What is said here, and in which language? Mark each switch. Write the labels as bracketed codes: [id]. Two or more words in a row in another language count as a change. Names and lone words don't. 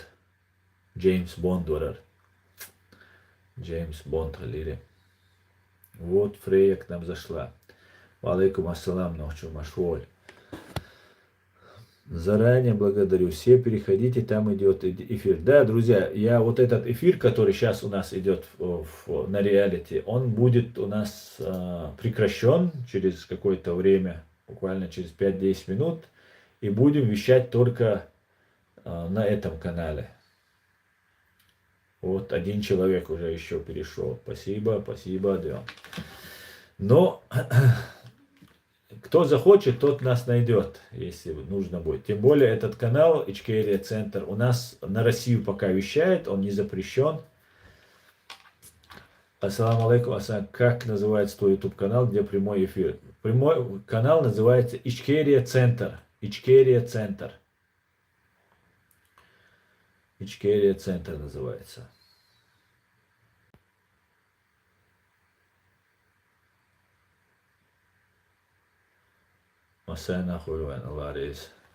[ru] Джеймс Бонд, Джеймс Бонд, Лири. Вот Фрея к нам зашла. [ar] عليكم السلام, [ru] ночью машволь. Заранее благодарю. Все переходите, там идет эфир. Да, друзья, я вот этот эфир, который сейчас у нас идет на реалити, он будет у нас прекращен через какое-то время, буквально через 5-10 минут, и будем вещать только на этом канале. Вот один человек уже еще перешел. Спасибо, спасибо, Адриан. Но кто захочет, тот нас найдет, если нужно будет. Тем более этот канал Ичкерия Центр у нас на Россию пока вещает, он не запрещен. [ar] السلام عليكم, [ru] как называется твой YouTube канал, где прямой эфир? Прямой канал называется Ичкерия Центр. Ичкерия Центр. Ичкерия Центр называется. Масайна хуйван, Алларис.